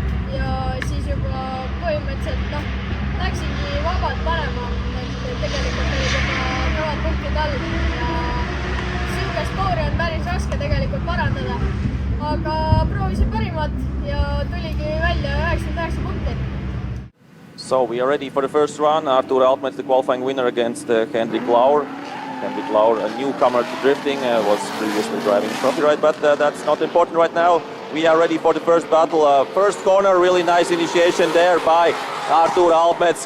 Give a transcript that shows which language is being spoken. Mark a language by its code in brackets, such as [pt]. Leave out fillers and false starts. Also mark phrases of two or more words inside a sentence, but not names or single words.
[et] ja siis juba põhimõtteliselt läksingi vabalt panema, et tegelikult olid juba kõvad punktid all ja siuke skoori on päris raske tegelikult parandada, aga proovisin parimat ja tuligi välja 99 punkti. [en] So we are ready for the first run. Artur Altmets, the qualifying winner against Hendrik Lauer. Hendrik Lauer, a newcomer to drifting, was previously driving trophy ride, but that's not important right now. We are ready for the first battle. First corner, really nice initiation there by Artur Altmets.